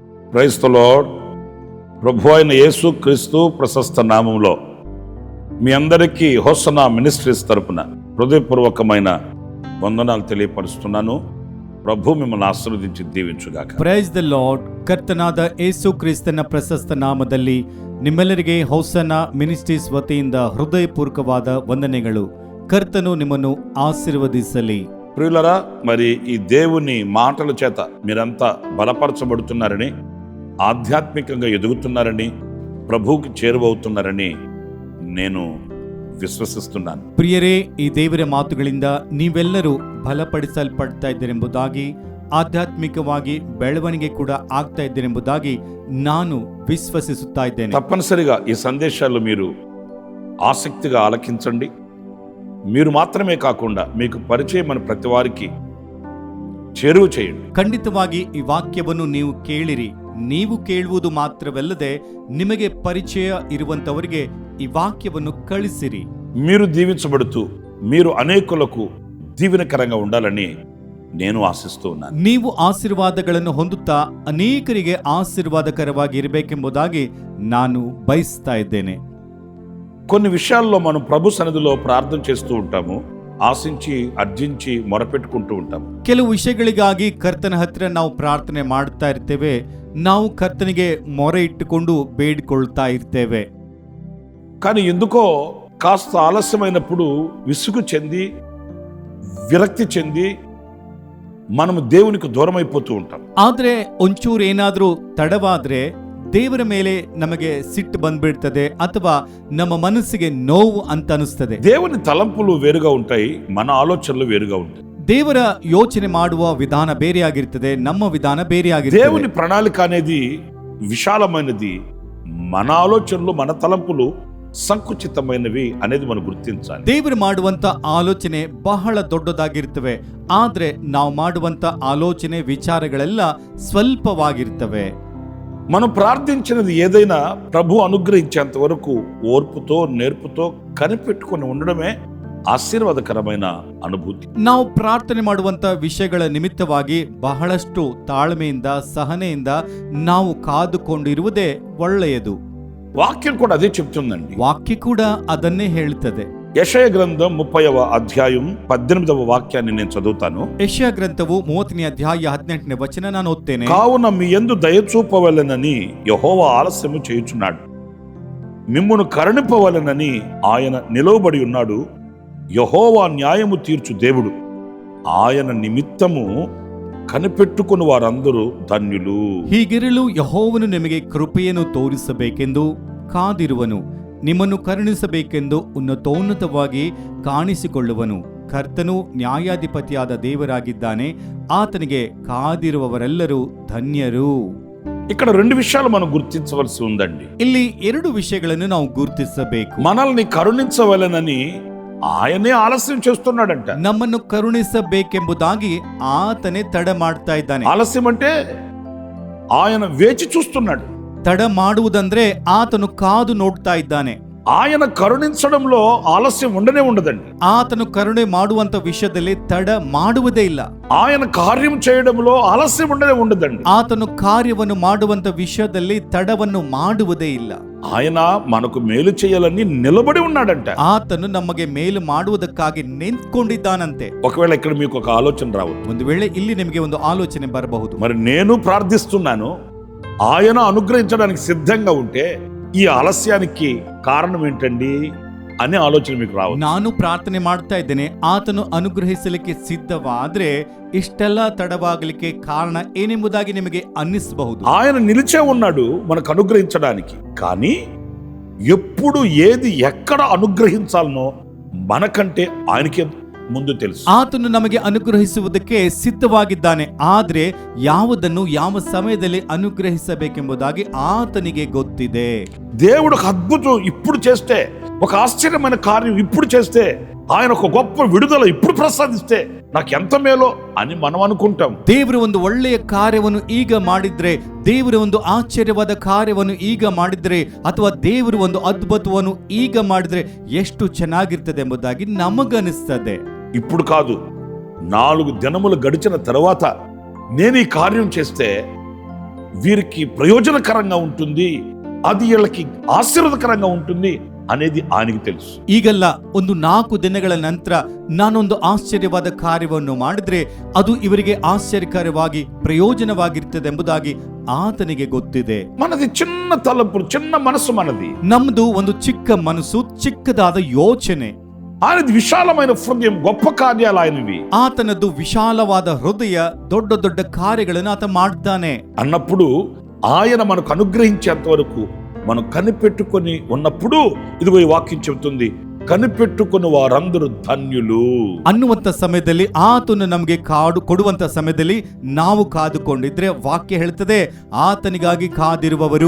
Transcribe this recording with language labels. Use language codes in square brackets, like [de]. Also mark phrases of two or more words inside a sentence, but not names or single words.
[en] Praise the Lord. [te] ప్రభు అయిన యేసు క్రీస్తు ప్రశస్త నామంలో మీ అందరికీ హోసన్నా మినిస్ట్రీస్ తరపున హృదయపూర్వకమైన వందనాలు తెలియపరుస్తున్నాను. ప్రభు మిమ్మల్ని ಆಶೀರ್ವದಿಸಿ దీవించుగాక. [en] Praise the Lord. [kn] ಕರ್ತನಾದ ಯೇಸು ಕ್ರಿಸ್ತನ ಪ್ರಶಸ್ತ ನಾಮದಲ್ಲಿ ನಿಮ್ಮೆಲ್ಲರಿಗೆ ಹೌಸನ್ನ ಮಿನಿಸ್ಟ್ರೀಸ್ ವತಿಯಿಂದ ಹೃದಯಪೂರ್ವಕವಾದ ವಂದನೆಗಳು. ಕರ್ತನು ನಿಮ್ಮನ್ನು ಆಶೀರ್ವದಿಸಲಿ. [te] ప్రియులరా, మరి ఈ దేవుని మాటల చేత మీరంతా బలపరచబడుతున్నారని, ఆధ్యాత్మికంగా ఎదుగుతున్నారని, ప్రభువుకి చేరువవుతున్నారని నేను ವಿಶ್ವಸಿಸುತ್ತೇನೆ. [kn] ಪ್ರಿಯರೇ, ಈ ದೇವರ ಮಾತುಗಳಿಂದ ನೀವೆಲ್ಲರೂ ಬಲಪಡಿಸಲ್ಪಡ್ತಾ ಇದ್ದೀರೆಂಬುದಾಗಿ, ಆಧ್ಯಾತ್ಮಿಕವಾಗಿ ಬೆಳವಣಿಗೆ ಕೂಡ ಆಗ್ತಾ ಇದ್ದೀರೆಂಬುದಾಗಿ ನಾನು ವಿಶ್ವಸಿಸುತ್ತಾ ಇದ್ದೇನೆ. [te] తప్పనిసరిగా ఈ సందేశాలు మీరు ఆసక్తిగా ఆలకించండి. మీరు మాత్రమే కాకుండా మీకు పరిచయమైన ప్రతి వారికి చేరువ చేయండి. [kn] ಖಂಡಿತವಾಗಿ ಈ ವಾಕ್ಯವನ್ನು ನೀವು ಕೇಳಿರಿ. ನೀವು ಕೇಳುವುದು ಮಾತ್ರವಲ್ಲದೆ ನಿಮಗೆ ಪರಿಚಯ ಇರುವಂತವರಿಗೆ ಈ ವಾಕ್ಯವನ್ನು ಕಳಿಸಿರಿ. [te] మీరు దీవించబడుతూ మీరు అనేకులకు దీవెనకరంగా ఉండాలని నేను ఆశిస్తూ ఉన్నాను. [kn] ನೀವು ಆಶೀರ್ವಾದಗಳನ್ನು ಹೊಂದುತ್ತಾ ಅನೇಕರಿಗೆ ಆಶೀರ್ವಾದಕರವಾಗಿ ಇರಬೇಕೆಂಬುದಾಗಿ ನಾನು ಬಯಸ್ತಾ ಇದ್ದೇನೆ. [te] కొన్ని విషయాల్లో మనం ప్రభు సన్నిధిలో ప్రార్థన చేస్తూ ఉంటాము, ఆశించి అర్జించి మొరపెట్టుకుంటూ ఉంటాము. [kn] ಕೆಲವು ವಿಷಯಗಳಿಗಾಗಿ ಕರ್ತನ ಹತ್ರ ನಾವು ಪ್ರಾರ್ಥನೆ ಮಾಡ್ತಾ ಇರ್ತೇವೆ, ನಾವು ಕರ್ತನಿಗೆ ಮೊರೆ ಇಟ್ಟುಕೊಂಡು ಬೇಡಿಕೊಳ್ತಾ ಇರ್ತೇವೆ. [te] కానీ ఎందుకో కాస్త ఆలస్యమైనప్పుడు విసుగు చెంది విరక్తి చెంది మనము దేవునికి దూరం అయిపోతూ ఉంటాం. [kn] ಆದ್ರೆ ಒಂಚೂರು ಏನಾದ್ರೂ ತಡವಾದ್ರೆ ದೇವರ ಮೇಲೆ ನಮಗೆ ಸಿಟ್ಟು ಬಂದ್ಬಿಡ್ತದೆ, ಅಥವಾ ನಮ್ಮ ಮನಸ್ಸಿಗೆ ನೋವು ಅಂತ ಅನಿಸ್ತದೆ. [te] దేవుని తలంపులు వేరుగా ఉంటాయి, మన ఆలోచనలు వేరుగా ఉంటాయి. [kn] ದೇವರ ಯೋಚನೆ ಮಾಡುವ ವಿಧಾನ ಬೇರೆಯಾಗಿರ್ತದೆ, ನಮ್ಮ ವಿಧಾನ ಬೇರೆಯಾಗಿರ್ತದೆ. [te] దేవుని ప్రణాళిక అనేది విశాలమైనది, మన ఆలోచనలు మన తలంపులు ಸಂಕುಚಿತమైనవి అనేది మనం గుర్తించాలి. [kn] ದೇವರು ಮಾಡುವಂತ ಆಲೋಚನೆ ಬಹಳ ದೊಡ್ಡದಾಗಿರ್ತವೆ, ಆದ್ರೆ ನಾವು ಮಾಡುವಂತ ಆಲೋಚನೆ ವಿಚಾರಗಳೆಲ್ಲ ಸ್ವಲ್ಪವಾಗಿರ್ತವೆ. [te] మనం ప్రార్థించినది ఏదైనా ప్రభు అనుగ్రహించేంత వరకు ఓర్పుతో నేర్పుతో కనిపెట్టుకొని ఉండడమే ఆశీర్వాదకరమైన అనుభూతి. [kn] ನಾವು ಪ್ರಾರ್ಥನೆ ಮಾಡುವಂತ ವಿಷಯಗಳ ನಿಮಿತ್ತವಾಗಿ ಬಹಳಷ್ಟು ತಾಳ್ಮೆಯಿಂದ ಸಹನೆಯಿಂದ ನಾವು ಕಾದುಕೊಂಡಿರುವುದೇ ಒಳ್ಳೆಯದು. [te] వాక్యం కూడా అదే చెప్తుందండి. [kn] ವಾಕ್ಯ ಕೂಡ ಅದನ್ನೇ ಹೇಳುತ್ತದೆ. [te] యెషయా గ్రంథం 30వ అధ్యాయం 18వ వాక్యాన్ని నేను చదువుతాను. [kn] ಯೆಶಾಯ ಗ್ರಂಥವು 30ನೇ ಅಧ್ಯಾಯ 18ನೇ ವಚನ ನಾನು ಓದ್ತೇನೆ. [te] కావున మీ యందు దయచూపవలెనని యెహోవా ఆలస్యము చేయుచున్నాడు, మిమ్మును కరుణింపవలెనని ఆయన నిలవబడి ఉన్నాడు. యెహోవా న్యాయము తీర్చు దేవుడు, ఆయన నిమిత్తము కనిపెట్టుకొను వారందరు ధన్యులు. [kn] ಹೀಗಿರಲು ಯೆಹೋವನು ನಿಮಗೆ ಕೃಪೆಯನ್ನು ತೋರಿಸಬೇಕೆಂದು ಕಾದಿರುವನು, ನಿಮ್ಮನ್ನು ಕರುಣಿಸಬೇಕೆಂದು ಉನ್ನತೋನ್ನತವಾಗಿ ಕಾಣಿಸಿಕೊಳ್ಳುವನು. ಕರ್ತನು ನ್ಯಾಯಾಧಿಪತಿಯಾದ ದೇವರಾಗಿದ್ದಾನೆ, ಆತನಿಗೆ ಕಾದಿರುವವರೆಲ್ಲರೂ ಧನ್ಯರು. [te] ఇక్కడ రెండు విషయాలు మనం గుర్తించవలసి ఉందండి. [kn] ಇಲ್ಲಿ ಎರಡು ವಿಷಯಗಳನ್ನು ನಾವು ಗುರುತಿಸಬೇಕು. [te] మనల్ని కరుణించవలెనని ఆయనే ఆలస్యం చేస్తున్నాడంట. [kn] ನಮ್ಮನ್ನು ಕರುಣಿಸಬೇಕೆಂಬುದಾಗಿ ಆತನೇ ತಡ ಮಾಡ್ತಾ ಇದ್ದಾನೆ. [te] ఆలస్యం అంటే ఆయన వేచి చూస్తున్నాడు. [kn] ತಡ ಮಾಡುವುದಂದ್ರೆ ಆತನು ಕಾದು ನೋಡ್ತಾ ಇದ್ದಾನೆ. [te] ఆయన కరుణించడంలో ఆలస్యం ఉండనే ఉండదండి. [kn] ಆತನು ಕರುಣೆ ಮಾಡುವಂತ ವಿಷಯದಲ್ಲಿ ತಡ ಮಾಡುವುದೇ ಇಲ್ಲ. [te] ఆయన కార్యం చేయడంలో ఆలస్యం ఉండనే ఉండదండి. [kn] ಆತನು ಕಾರ್ಯವನ್ನು ಮಾಡುವಂತ ವಿಷಯದಲ್ಲಿ ತಡವನ್ನು ಮಾಡುವುದೇ ಇಲ್ಲ. [te] ఆయన మనకు మేలు చేయాలని నిలబడి ఉన్నాడంట. [kn] ಆತನು ನಮಗೆ ಮೇಲು ಮಾಡುವುದಕ್ಕಾಗಿ ನಿಂತ್ಕೊಂಡಿದ್ದಾನಂತೆ. [te] ఒకవేళ ఇక్కడ మీకు ఒక ఆలోచన రావచ్చు, [kn] ಒಂದು ವೇಳೆ ಇಲ್ಲಿ ನಿಮಗೆ ಒಂದು ಆಲೋಚನೆ ಬರಬಹುದು, [te] మరి నేను ప్రార్థిస్తున్నాను, ఆయన అనుగ్రహించడానికి సిద్ధంగా ఉంటే ఈ ఆలస్యానికి కారణం ఏంటండి అనే ఆలోచన మీకు రావచ్చు. [kn] ನಾನು ಪ್ರಾರ್ಥನೆ ಮಾಡ್ತಾ ಇದ್ದೇನೆ, ಆತನು ಅನುಗ್ರಹಿಸಲಿಕ್ಕೆ ಸಿದ್ಧವಾದ್ರೆ ಇಷ್ಟೆಲ್ಲ ತಡವಾಗಲಿಕ್ಕೆ ಕಾರಣ ಏನೆಂಬುದಾಗಿ ನಿಮಗೆ ಅನ್ನಿಸಬಹುದು. [te] ఆయన నిలిచే ఉన్నాడు మనకు అనుగ్రహించడానికి, కానీ ఎప్పుడు ఏది ఎక్కడ అనుగ్రహించాలనో మనకంటే ఆయనకే ಮುಂದೆ తెలుసు. [kn] ಆತನು ನಮಗೆ ಅನುಗ್ರಹಿಸುವುದಕ್ಕೆ ಸಿದ್ಧವಾಗಿದ್ದಾನೆ, ಆದ್ರೆ ಯಾವುದನ್ನು ಯಾವ ಸಮಯದಲ್ಲಿ ಅನುಗ್ರಹಿಸಬೇಕೆಂಬುದಾಗಿ ಆತನಿಗೆ ಗೊತ್ತಿದೆ. [te] దేవుడు ఒక అద్భుతం ఇప్పుడు చేస్తే, ఒక ఆశ్చర్యమైన కార్యం ఇప్పుడు చేస్తే, ఆయన ఒక గొప్ప విడుదల ఇప్పుడు ప్రసాదిస్తే నాకు ఎంత మేలో అని మనం అనుకుంటాం. [kn] ದೇವರು ಒಂದು ಒಳ್ಳೆಯ ಕಾರ್ಯವನ್ನು ಈಗ ಮಾಡಿದ್ರೆ, ದೇವರು ಒಂದು ಆಶ್ಚರ್ಯವಾದ ಕಾರ್ಯವನ್ನು ಈಗ ಮಾಡಿದ್ರೆ, ಅಥವಾ ದೇವರು ಒಂದು ಅದ್ಭುತವನ್ನು ಈಗ ಮಾಡಿದ್ರೆ ಎಷ್ಟು ಚೆನ್ನಾಗಿರ್ತದೆ ಎಂಬುದಾಗಿ ನಮಗನಿಸ್ತದೆ. [te] ఇప్పుడు కాదు, 4 దినములు గడిచిన తర్వాత నేను ఈ కార్యం చేస్తే వీరికి ప్రయోజనకరంగా ఉంటుంది, అది వీళ్ళకి ఆశీర్వాదకరంగా ఉంటుంది అనేది ఆయనకి తెలుసు. [kn] ಈಗಲ್ಲ ಒಂದು 4 ದಿನಗಳ ನಂತರ ನಾನೊಂದು ಆಶ್ಚರ್ಯವಾದ ಕಾರ್ಯವನ್ನು ಮಾಡಿದ್ರೆ ಅದು ಇವರಿಗೆ ಆಶ್ಚರ್ಯಕರವಾಗಿ ಪ್ರಯೋಜನವಾಗಿರ್ತದೆಂಬುದಾಗಿ ಆತನಿಗೆ ಗೊತ್ತಿದೆ. [te] మనది చిన్న తలంపులు, చిన్న మనసు మనది. [kn] ನಮ್ದು ಒಂದು ಚಿಕ್ಕ ಮನಸ್ಸು, ಚಿಕ್ಕದಾದ ಯೋಚನೆ. [te] ఆయనది విశాలమైన హృదయం, గొప్ప కార్యాలు ఆయనవి. [kn] ಆತನದ್ದು ವಿಶಾಲವಾದ ಹೃದಯ, ದೊಡ್ಡ ದೊಡ್ಡ ಕಾರ್ಯಗಳನ್ನು ಆತ ಮಾಡ್ತಾನೆ [te] అన్నప్పుడు ఆయన మనకు అనుగ్రహించేంత వరకు మనం కనిపెట్టుకొని ఉన్నప్పుడు, ఇదిగో ఈ వాక్యం చెబుతుంది, కనిపెట్టుకుని వారందరూ ధన్యులు [kn] ಅನ್ನುವಂತ ಸಮಯದಲ್ಲಿ ಆತನು ನಮಗೆ ಕೊಡುವಂತ ಸಮಯದಲ್ಲಿ ನಾವು ಕಾದುಕೊಂಡಿದ್ರೆ ವಾಕ್ಯ ಹೇಳ್ತದೆ ಆತನಿಗಾಗಿ ಕಾದಿರುವವರು.